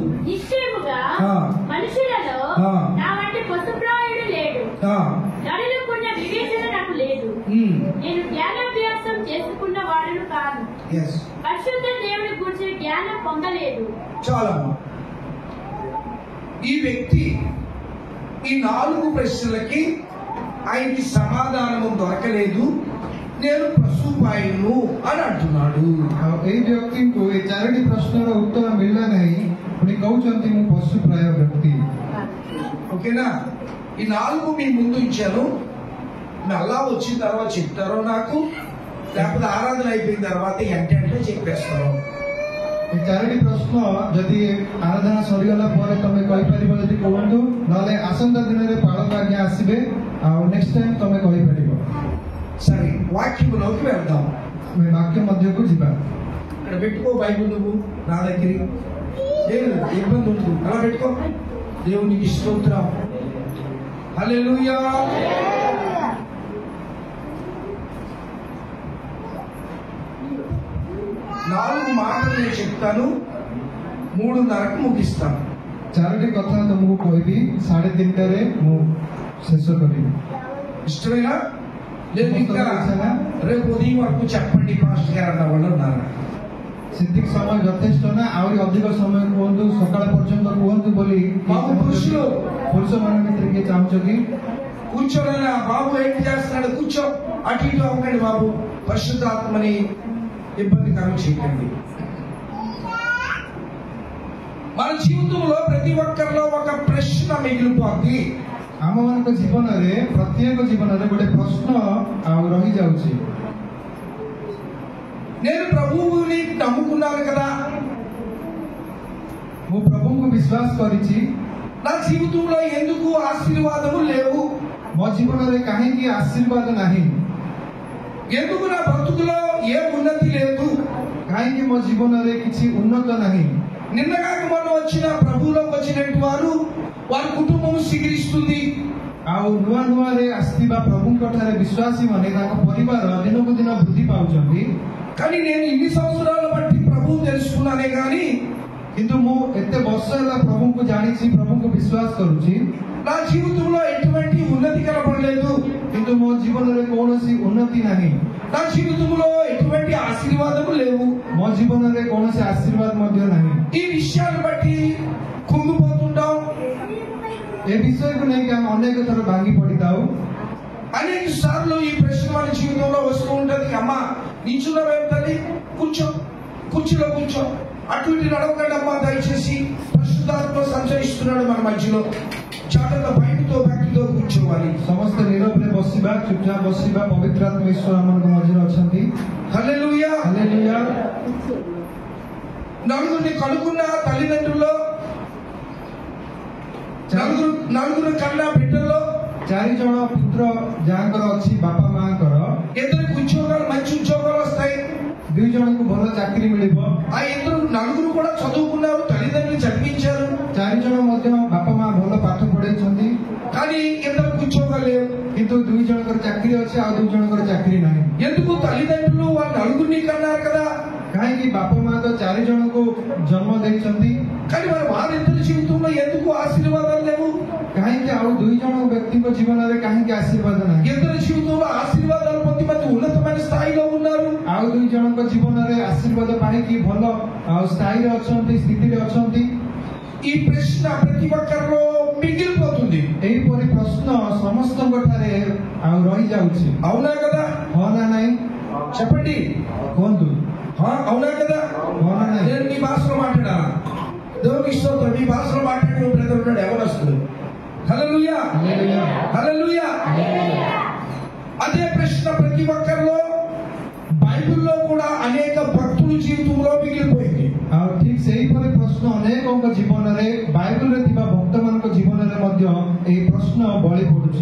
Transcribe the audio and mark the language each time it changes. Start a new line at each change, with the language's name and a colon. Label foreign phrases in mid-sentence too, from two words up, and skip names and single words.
Telugu: నిశ్చయముగా మనుషులలో నా వంటి పశుప్రాయుడు లేడు, నరులకున్న వివేచన నాకు లేదు, నేను జ్ఞానాభ్యాసం చేసుకున్న వాడును కాను, పరిశుద్ధ దేవుని గురించి జ్ఞానం పొందలేదు। చాలా ఈ వ్యక్తి ఈ 4 ప్రశ్నలకి ఆయనకి సమాధానము దొరకలేదు, నేను పశుపాయును అని అంటున్నాడు।
Odia: ଏଇ ବ୍ୟକ୍ତିଙ୍କୁ ଏ 4ଟି ପ୍ରଶ୍ନର ଉତ୍ତର ମିଳିଲା ନାହିଁ, ପୁଣି କହୁଛନ୍ତି ମୁଁ ପଶୁପ୍ରାୟ ବ୍ୟକ୍ତି।
Telugu: ఓకేనా? ఈ 4 మీ ముందు ఇచ్చాను, మళ్ళా వచ్చిన తర్వాత చెప్తారో నాకు, లేకపోతే ఆరాధన అయిపోయిన తర్వాత ఎంటంటే చెప్పేస్తాను।
Odia: ଏ 4ଟି ପ୍ରଶ୍ନ ଯଦି ଆରାଧନା ସରିଗଲା ପରେ ତମେ କହିପାରିବ ଯଦି କୁହନ୍ତୁ, ନହେଲେ ଆସନ୍ତା ଦିନରେ ପାଳକ ଆଜ୍ଞା ଆସିବେ, ଆଉ
English: next time
Odia: ତମେ କହିପାରିବ।
Telugu: సరే, వాక్యంలోకి వెళ్దాం।
Odia: ଆମେ ବାକ୍ୟ ମଧ୍ୟକୁ ଯିବା।
Telugu: ఇక్కడ పెట్టుకో బైబిల్, నువ్వు నా దగ్గర ఇబ్బంది ఉంటుంది, అలా పెట్టుకో। దేవునికి స్తోత్రం, హల్లెలూయా। నాలుగు మాటలు నేను చెప్తాను, 3:30కు ముగిస్తాను।
Odia: 4ଟି କଥା ତମକୁ କହିବି, 3:30ରେ ମୁଁ ଶେଷ କରିବି।
Telugu: ఇష్టమేనా? లేదు ఇంకా రేపు ఉదయం వరకు చెప్పండి పాస్టర్ గారు అన్న వాళ్ళు ఉన్నారు।
Odia: ସେତିକି ସମୟ ଯଥେଷ୍ଟ ନା, ଆହୁରି ଅଧିକ ସମୟ କୁହନ୍ତୁ, ସକାଳ ପର୍ଯ୍ୟନ୍ତ କୁହନ୍ତୁ ବୋଲି ପୁରୁଷମାନଙ୍କ ଭିତରେ କିଏ ଚାହୁଁଛ କି?
Telugu: కూర్చోడైనా బాబు ఏంటి చేస్తున్నాడు, కూర్చో, అటు ఇటు అవ్వకండి బాబు, పరిశుద్ధాత్మని ఇబ్బందికరం చేయకండి। మన జీవితంలో ప్రతి ఒక్కరిలో ఒక ప్రశ్న మిగిలిపోద్ది।
Odia: ଆମମାନଙ୍କ ଜୀବନରେ ପ୍ରତ୍ୟେକ ଜୀବନରେ ଗୋଟେ ପ୍ରଶ୍ନ ଆଉ ରହିଯାଉଛି।
Telugu: నేను ప్రభువుని నమ్ముకున్నాను కదా,
Odia: ମୁଁ ପ୍ରଭୁଙ୍କୁ ବିଶ୍ୱାସ କରିଛି,
Telugu: నా జీవితంలో ఎందుకు ఆశీర్వాదము లేవు,
Odia: ମୋ ଜୀବନରେ କାହିଁକି ଆଶୀର୍ବାଦ ନାହିଁ,
Telugu: ఎందుకు నా బ్రతుకులో ఏ ఉన్నతి లేదు,
Odia: କାହିଁକି ମୋ ଜୀବନରେ କିଛି ଉନ୍ନତ ନାହିଁ।
Telugu: నిన్నగాక మొన్న వచ్చిన ప్రభువులోకి వచ్చినట్టు వారి కుటుంబం శిఖరిస్తుంది,
Odia: ଆଉ ନୂଆ ନୂଆରେ ଆସିଥିବା ପ୍ରଭୁଙ୍କ ଠାରେ ବିଶ୍ୱାସୀ ମାନେ ତାଙ୍କ ପରିବାର ଦିନକୁ ଦିନ ବୃଦ୍ଧି ପାଉଛନ୍ତି।
Telugu: కానీ నేను ఇన్ని సంవత్సరాల బట్టి
Odia: କିନ୍ତୁ ମୁଁ ଏତେ ବର୍ଷ ହେଲା ପ୍ରଭୁଙ୍କୁ ଜାଣିଛି, ପ୍ରଭୁଙ୍କୁ ବିଶ୍ୱାସ କରୁଛି।
Telugu: నా జీవితంలో ఎటువంటి ఉన్నతి కనపడలేదు,
Odia: କିନ୍ତୁ ମୋ ଜୀବନରେ କୌଣସି ଉନ୍ନତି ନାହିଁ।
Telugu: నా జీవితంలో ఎటువంటి ఆశీర్వాదము లేవు,
Odia: ମୋ ଜୀବନରେ କୌଣସି ଆଶୀର୍ବାଦ ମଧ୍ୟ ନାହିଁ।
Telugu: ఈ విషయాన్ని బట్టి కుంగిపోతుంటాం।
Odia: ଏ ବିଷୟକୁ ନେଇକି ଆମେ ଅନେକ ଥର ଭାଙ୍ଗି ପଡିଥାଉ।
Telugu: అనేక సార్లు ఈ ప్రశ్న మన జీవితంలో వస్తూ ఉంటది, అమ్మా నిల్చున్నావేం తల్లి, కూర్చో, కుర్చీలో కూర్చో, అటు ఇటు నడవకండి అమ్మా దయచేసి, పరిశుద్ధాత్మ సంచరిస్తున్నాడు మన మధ్యలో, చాటగా భయంతో భక్తితో కూర్చోవాలి।
Odia: ସମସ୍ତେ ନିରବରେ ବସିବା, ଚୁପଚାପ ବସିବା, ପବିତ୍ର ଆତ୍ମା ଈଶ୍ୱର ଆମମାନଙ୍କ ମଝିରେ ଅଛନ୍ତି।
Telugu: హల్లెలూయా
Odia: ହାଲେଲୁୟା।
Telugu: నలుగురిని కనుక్కున్న తల్లిదండ్రుల్లో, నలుగురు కన్నా బిడ్డల్లో
Odia: 4 ଜଣ ପୁତ୍ର ଯାହାଙ୍କର ଅଛି ବାପା ମାଙ୍କର,
Telugu: ఇద్దరికి ఉద్యోగాలు, మంచి ఉద్యోగాలు వస్తాయి,
Odia: 2 ଜଣଙ୍କୁ ଭଲ ଚାକିରି ମିଳିବ।
Telugu: ఆ నలుగురు కూడా చదువుకున్నారు, తల్లిదండ్రులు చదివించారు,
Odia: 4 ଜଣ ମଧ୍ୟ ବାପା ମା ଭଲ ପାଠ ପଢେଇଛନ୍ତି,
Telugu: కానీ ఇద్దరికి ఉద్యోగాలు లేవు।
Odia: କିନ୍ତୁ 2 ଜଣଙ୍କର ଚାକିରି ଅଛି, ଆଉ 2 ଜଣଙ୍କର ଚାକିରି ନାହିଁ।
Telugu: ఎందుకు? తల్లిదండ్రులు వాళ్ళ నలుగురిని కన్నారు కదా,
Odia: କାହିଁକି ବାପା ମା ତ 4 ଜଣଙ୍କୁ ଜନ୍ମ ଦେଇଛନ୍ତି,
Telugu: కానీ మరి వారిద్దరి జీవితంలో ఎందుకు ఆశీర్వాదాలు లేవు?
Odia: କାହିଁକି ଆଉ 2 ଜଣ ବ୍ୟକ୍ତିଙ୍କ ଜୀବନରେ କାହିଁକି ଆଶୀର୍ବାଦ ନାହିଁ?
Telugu: ఇద్దరి జీవితంలో ఆశీర్వాదాలు పొంది మంది ఉన్నతమైన స్థాయిలో ఉన్నారు,
Odia: ଆଉ 2 ଜଣଙ୍କ ଜୀବନରେ ଆଶୀର୍ବାଦ ପାଇକି ଭଲ ଆଉ ସ୍ଥାୟୀରେ ଅଛନ୍ତି, ସ୍ଥିତିରେ ଅଛନ୍ତି।
Telugu: ఈ ప్రశ్న ప్రతి ఒక్కరిలో మిగిలిపోతుంది।
Odia: ଏହିପରି ପ୍ରଶ୍ନ ସମସ୍ତଙ୍କ ଠାରେ ଆଉ ରହିଯାଉଛି।
Telugu: అవునా కదా?
Odia: ହଁ ନା ନାହିଁ
Telugu: చెప్పండి,
Odia: କୁହନ୍ତୁ।
Telugu: అవునా కదా?
Odia: ହଁ ନା ନାହିଁ?
Telugu: నేను మీ భాషలో మాట్లాడాలా? దేవునికి స్తోత్రం, మీ భాషలో మాట్లాడిన బ్రదర్ ఉన్నాడు, ఎవరు వస్తుంది? హల్లెలూయా హల్లెలూయా హల్లెలూయా। అదే ప్రశ్న ప్రతి ఒక్కరిలో, బైబిల్లో కూడా అనేక భక్తుల జీవితంలో మిగిలిపోయింది।
Odia: ଆଉ ଠିକ ସେହିପରି ପ୍ରଶ୍ନ ଅନେକଙ୍କ ଜୀବନରେ, ବାଇବଲରେ ଥିବା ଭକ୍ତମାନଙ୍କ ଜୀବନରେ ମଧ୍ୟ ଏହି ପ୍ରଶ୍ନ ବଳି ପଡୁଛି।